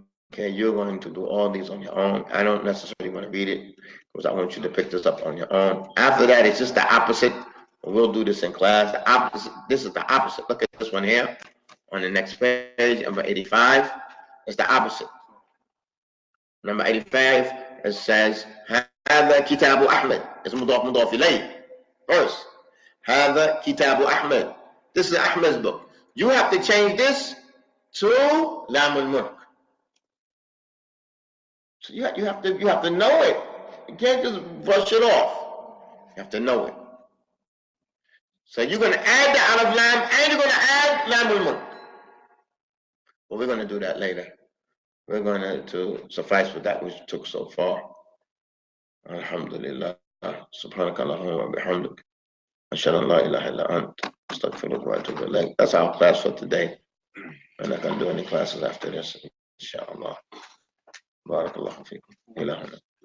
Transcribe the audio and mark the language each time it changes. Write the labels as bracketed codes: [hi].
[en] Okay, you're going to do all these on your own. I don't necessarily want to read it because I want you to pick this up on your own. After that, it's just the opposite. We'll do this in class. The opposite. This is the opposite. Look at this one here on the next page, number 85. It's the opposite. Number 85, it says [ar] هذا كتاب أحمد. [en] It's مضاف إليه. First, [ar] هذا كتاب أحمد. [en] This is Ahmed's book. You have to change this to lam al-mulk. So you have to know it. You can't just brush it off. You have to know it. So you're going to add the alif lam and you're going to add lam al-mulk. Well, we're going to do that later. We're going to suffice with that which took so far. Alhamdulillah. [ar] سبحانك اللهم وبحمدك أشهد أن لا إله إلا أنت أستغفرك وأتوب إليك. [en] That's our class for today. We're not going to do any classes after this, inshallah. [ar] بارك الله فيكم. إلى هنا.